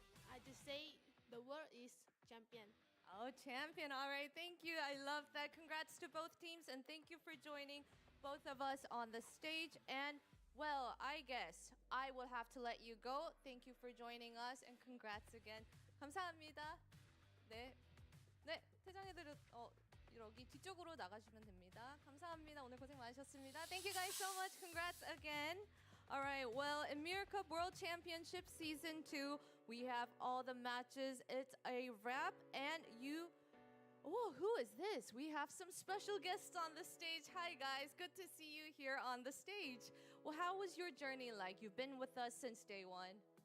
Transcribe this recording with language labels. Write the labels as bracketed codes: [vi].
[en] I just say the world is champion. Oh, champion. All right. Thank you. I love that. Congrats to both teams. And thank you for joining both of us on the stage. And, well, I guess I will have to let you go. Thank you for joining us. And congrats again. 감사합니다. 네. 네. [ko] 퇴장해드려, 여기 뒤쪽으로 나가시면 됩니다. 감사합니다. 오늘 고생 많으셨습니다. Thank you guys so much. Congrats again. [en] All right, well, EMIR Cup World Championship Season 2, we have all the matches. It's a wrap, and you... Oh, who is this? We have some special guests on the stage. Hi, guys. Good to see you here on the stage. Well, how was your journey like? You've been with us since day one.